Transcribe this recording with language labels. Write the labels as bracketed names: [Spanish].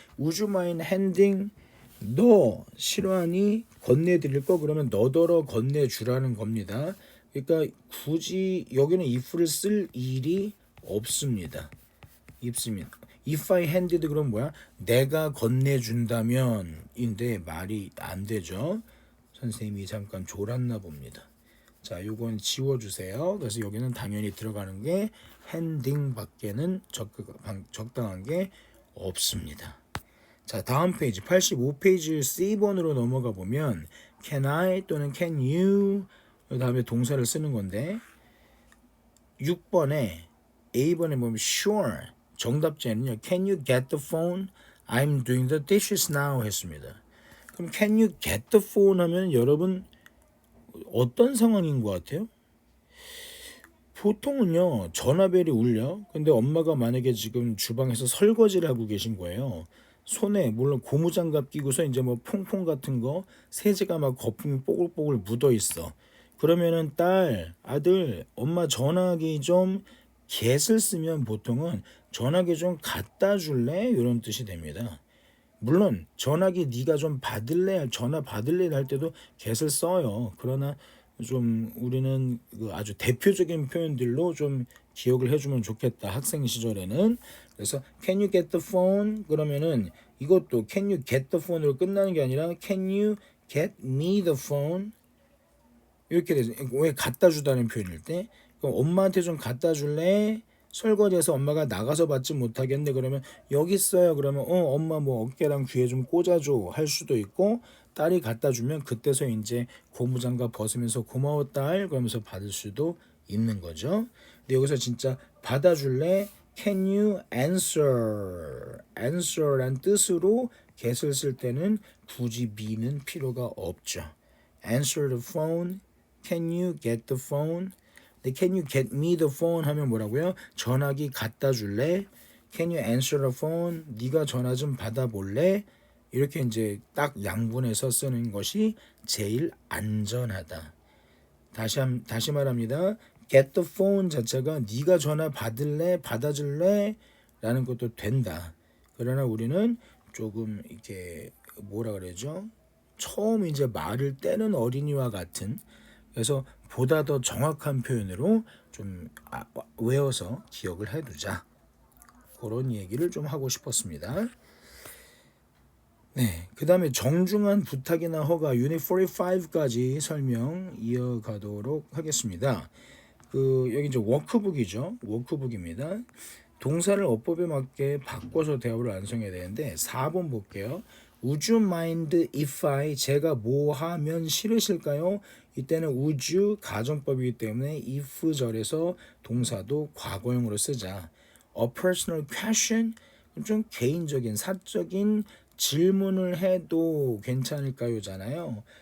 [English] would you mind handing [Korean] 너 싫어하니 건네드릴 거 그러면 너더러 건네주라는 겁니다. 그러니까 굳이 여기는 if를 쓸 일이 없습니다. If I handed 그럼 뭐야? 내가 건네준다면인데 말이 안 되죠. 선생님이 잠깐 졸았나 봅니다. 자, 요건 지워주세요. 그래서 여기는 당연히 들어가는 게 handing 밖에는 적당한 게 없습니다. 자, 다음 페이지 85페이지 C번으로 넘어가 보면 can I 또는 can you 그 다음에 동사를 쓰는 건데 6번에 A번에 보면 sure 정답제는요. [English] Can you get the phone? I'm doing the dishes now 했습니다. [Korean] 그럼 [English] can you get the phone [Korean] 하면 여러분 어떤 상황인 것 같아요? 보통은요. 전화벨이 울려. 근데 엄마가 만약에 지금 주방에서 설거지를 하고 계신 거예요. 손에 물론 고무장갑 끼고서 이제 뭐 퐁퐁 같은 거 세제가 막 거품이 뽀글뽀글 묻어 있어. 그러면은 딸, 아들, 엄마 전화기 좀 겟을 쓰면 보통은 전화기 좀 갖다 줄래? 이런 뜻이 됩니다. 물론 전화기 네가 좀 받을래, 전화 받을래 할 때도 겟을 써요. 그러나 좀 우리는 그 아주 대표적인 표현들로 좀 기억을 해주면 좋겠다. 학생 시절에는. 그래서 [English] can you get the phone? [Korean] 그러면은 이것도 can you get the phone으로 끝나는 게 아니라 [English] can you get me the phone? [Korean] 이렇게 돼서 왜 갖다 주다는 표현일 때 그럼 엄마한테 좀 갖다 줄래? 설거지해서 엄마가 나가서 받지 못하겠네. 그러면 여기 있어요. 그러면 엄마 뭐 어깨랑 귀에 좀 꽂아줘 할 수도 있고 딸이 갖다 주면 그때서 이제 고무장갑 벗으면서 고마워 딸 그러면서 받을 수도 있는 거죠. 근데 여기서 진짜 받아줄래? [English] Can you answer? [Korean] answer란 뜻으로 get을 쓸 때는 굳이 me는 필요가 없죠. [English] Answer the phone. Can you get the phone? [Korean] 근데 [English] can you get me the phone [Korean] 하면 뭐라고요? 전화기 갖다 줄래? [English] Can you answer the phone? [Korean] 네가 전화 좀 받아볼래? 이렇게 이제 딱 양분해서 쓰는 것이 제일 안전하다. 다시 말합니다. get the phone 자체가 네가 전화 받을래? 받아줄래? 라는 것도 된다. 그러나 우리는 조금 이렇게 뭐라 그러죠? 처음 이제 말을 떼는 어린이와 같은 그래서 보다 더 정확한 표현으로 좀 외워서 기억을 해두자. 그런 얘기를 좀 하고 싶었습니다. 네, 그 다음에 정중한 부탁이나 허가 유닛 45까지 설명 이어가도록 하겠습니다. 여기 이제 워크북이죠. 워크북입니다. 동사를 어법에 맞게 바꿔서 대화를 완성해야 되는데 4번 볼게요. [English] Would you mind if I [Korean] 제가 뭐 하면 싫으실까요? 이때는 would you 가정법이기 때문에 if 절에서 동사도 과거형으로 쓰자. [English] A personal question [Korean] 좀 개인적인 사적인 질문을 해도 괜찮을까요?잖아요.